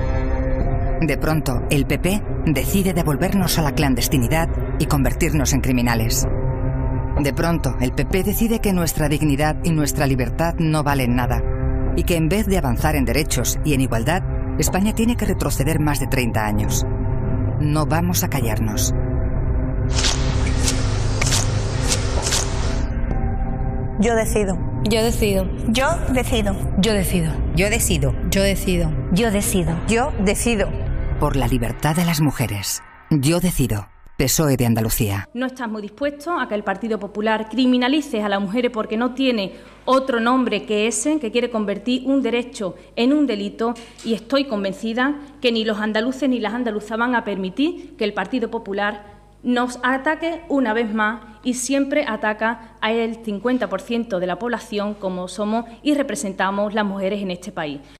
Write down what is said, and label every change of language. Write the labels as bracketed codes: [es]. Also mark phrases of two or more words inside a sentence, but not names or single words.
[es] De pronto el PP decide devolvernos a la clandestinidad y convertirnos en criminales. De pronto el PP decide que nuestra dignidad y nuestra libertad no valen nada y que en vez de avanzar en derechos y en igualdad, España tiene que retroceder más de 30 años. No vamos a callarnos. Yo decido. Yo decido. Yo decido. Yo decido. Yo decido. Yo decido. Yo decido. Yo decido. Por la libertad de las mujeres. Yo decido. PSOE de Andalucía. No estamos dispuestos a que el Partido Popular criminalice a las mujeres porque no tiene otro nombre que ese, que quiere convertir un derecho en un delito, y estoy convencida que ni los andaluces ni las andaluzas van a permitir que el Partido Popular nos ataque una vez más, y siempre ataca al 50% de la población como somos y representamos las mujeres en este país.